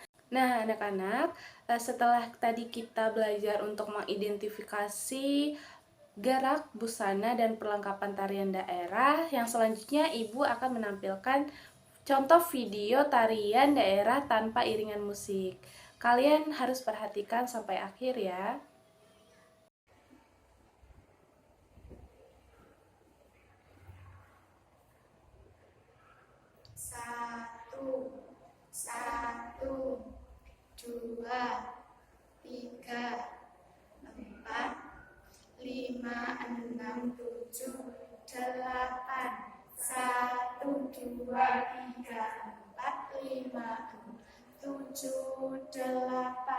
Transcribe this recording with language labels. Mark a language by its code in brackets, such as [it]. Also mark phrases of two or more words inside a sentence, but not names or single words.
[id] Nah, anak-anak, setelah tadi kita belajar untuk mengidentifikasi gerak, busana, dan perlengkapan tarian daerah, yang selanjutnya Ibu akan menampilkan contoh video tarian daerah tanpa iringan musik. Kalian harus perhatikan sampai akhir ya. Satu, satu, dua, tiga, empat, lima, enam, tujuh, delapan. Satu, dua, tiga, empat, lima, enam, tujuh, delapan.